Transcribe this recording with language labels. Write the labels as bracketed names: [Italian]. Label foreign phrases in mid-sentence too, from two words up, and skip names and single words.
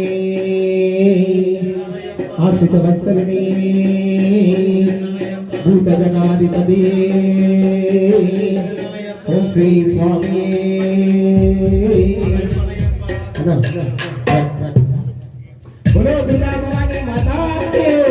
[Telugu] ఆశ్రిత వస్తలని భూత జనాధిపతి ఓం శ్రీ స్వామి [Hindi] बोलो दुर्गा भवानी माता की